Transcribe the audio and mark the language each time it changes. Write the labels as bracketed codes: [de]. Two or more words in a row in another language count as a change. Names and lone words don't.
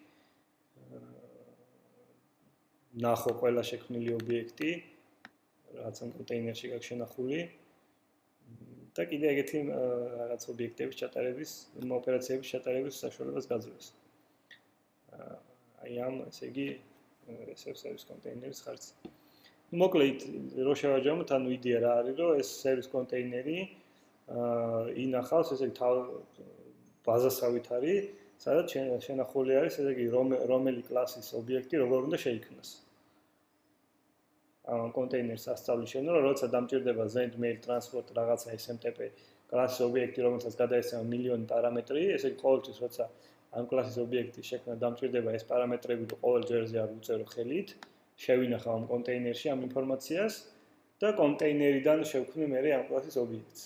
[ka] ნახო ყველა შექმნილი ობიექტი, რაც ამ კონტეინერში გაქვს შენახული. და კიდე ეგეთი რაღაც ობიექტების ჩატარების, ოპერაციების ჩატარების საშუალებას გაძლევს. აი ამ ესე იგი SF [en] service container- [ka] ის ხარჯზე. ნუ მოკლედ რო შევაჯამოთ, ანუ იდეა რა არის, რომ ეს [en] service container- [ka] ი ინახავს ესე იგი ბაზასავით არის, სადაც შენახული არის ესე იგი რომელი კლასის ობიექტი როგორ უნდა შეიქმნას. ამ კონტეინერს ასწავლის შენო, როცა დამჭირდება [en] send mail transport [ka] რაღაცა SMTP კლასის ობიექტი, რომელსაც გადაეცემა მილიონი პარამეტრი, ესე იგი ყოველთვის როცა ამ კლასის ობიექტის შექმნა დამჭირდება ეს პარამეტრები და ყოველ ჯერზე არ უწერო ხელით, შევინახავ ამ კონტეინერში ამ ინფორმაციას და კონტეინერიდან შევქმნი მე ამ კლასის ობიექტს.